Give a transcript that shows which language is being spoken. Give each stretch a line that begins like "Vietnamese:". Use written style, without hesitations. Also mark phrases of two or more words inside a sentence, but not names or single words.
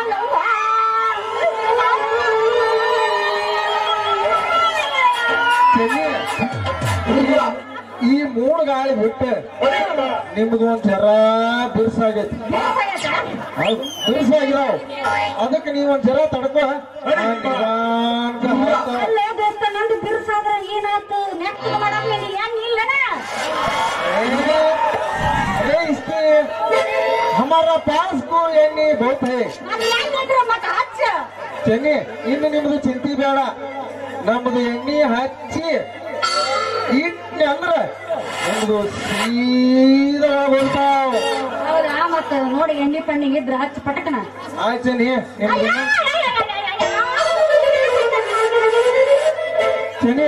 Kannada: ಈ ಮೂಡ್ ಗಾಳಿ ಬಿಟ್ಟು ನಿಮ್ದು ಒಂದ್ ಜರ ಬಿರ್ಸಾಗೈತಿ ಬಿರ್ಸಾಗಿದಾವ್ ಅದಕ್ಕೆ ನೀವ್ ಒಂದ್ ಜರ ತಡ್ಕೋ ಅಲ್ಲೇ ದೋಸ್ತ ನಂದು ಬಿರ್ಸಾದ್ರ ಏನಾಯ್ತು ನೆಕ್ಸ್ಟ್ ಮಾಡಕ್ ಏನ್ ಇಲ್ಲನ
Hindi: हमारा पास को एಣ್ಣೆ बहुत है
Kannada: ಮತ್ತ ಹಚ್ಚ ಚೆನ್ನಿ ಇನ್ನು ನಿಮ್ದು ಚಿಂತೆ ಬೇಡ ನಮ್ದು ಎಣ್ಣೆ ಹಚ್ಚಿ ಇಟ್ನಿ ಅಂದ್ರ ನಮ್ದು ಸೀದಾ ಬರ್ತಾವ ಹೌದಾ ಮತ್ತ ನೋಡಿ ಎಣ್ಣೆ ಪಣ್ಣಿಗೆ ಇದ್ರ ಹಚ್ಚ ಪಟಕನ ಆಯ್ತು ಚೆನ್ನಿ ನಿಮ್ದು ಚೆನ್ನಿ